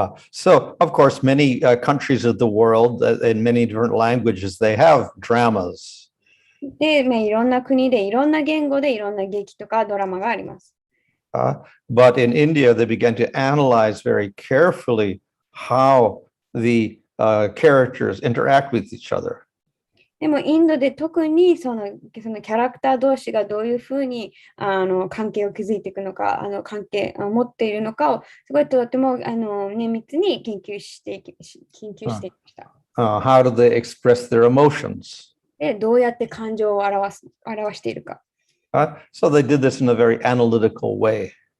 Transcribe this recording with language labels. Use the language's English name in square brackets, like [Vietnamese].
[English] So, of course, many countries of the world, in many different languages, they have dramas. [Japanese] で、いろんな国でいろんな言語でいろんな劇とかドラマがあります。 [English] But in India, they began to analyze very carefully how the characters interact with each other. [Japanese] でもインドで特にそのキャラクター同士がどういうふうに関係を築いていくのか、関係を持っているのかをすごいとても綿密に研究していきました。 [English] How do they express their emotions? [Japanese] で、どうやって感情を表しているか。 [English] So they did this in a very analytical way.